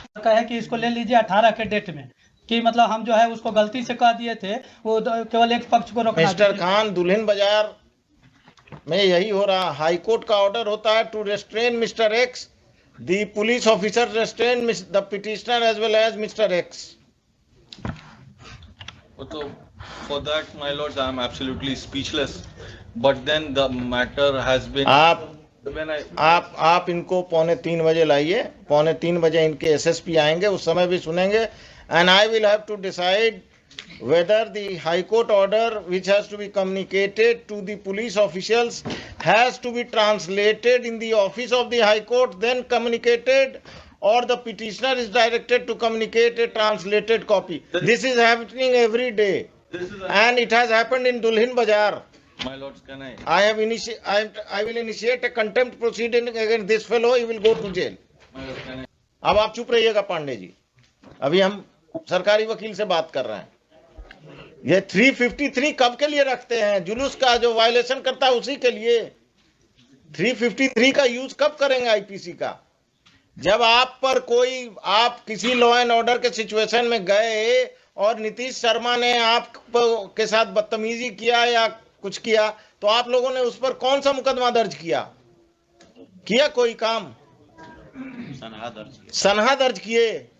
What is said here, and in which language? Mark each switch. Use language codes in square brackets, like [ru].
[hi] कहे कि इसको ले लीजिए 18 के डेट में, कि मतलब हम जो है उसको गलती से कह दिए थे, वो केवल एक पक्ष को रोकना। मिस्टर खान, दुल्हन बाजार में यही हो रहा। [en] high court [hi] का ऑर्डर होता है [en] To restrain mister X, the police officer restrain the petitioner as well as mister X. So for that, my lords, I am absolutely speechless. But then the matter has been. [hi] आप इनको 2:45 बजे लाइए। 2:45 बजे इनके SSP आएंगे, उस समय भी सुनेंगे। [en] And I will have to decide whether the High Court order which has to be communicated to the police officials has to be translated in the office of the High Court, then communicated, or the petitioner is directed to communicate a translated copy. This is happening every day, and it has happened in Dulhin Bazaar. My lords, can I? I will initiate a contempt proceeding against this fellow. He will go to jail. My lord, can I? [hi] अब आप चुप रहिएगा पांडे जी, अभी हम सरकारी वकील से बात कर रहे हैं। ये 353 कब के लिए रखते हैं? जुलूस का जो वायलेशन करता है उसी के लिए। 353 का यूज कब करेंगे IPC का? जब आप पर कोई, आप किसी लॉ एंड ऑर्डर के सिचुएशन में गए और नीतीश शर्मा ने आप के साथ बदतमीजी किया या कुछ किया, तो आप लोगों ने उस पर कौन सा मुकदमा दर्ज किया कोई काम? सनहा दर्ज किए।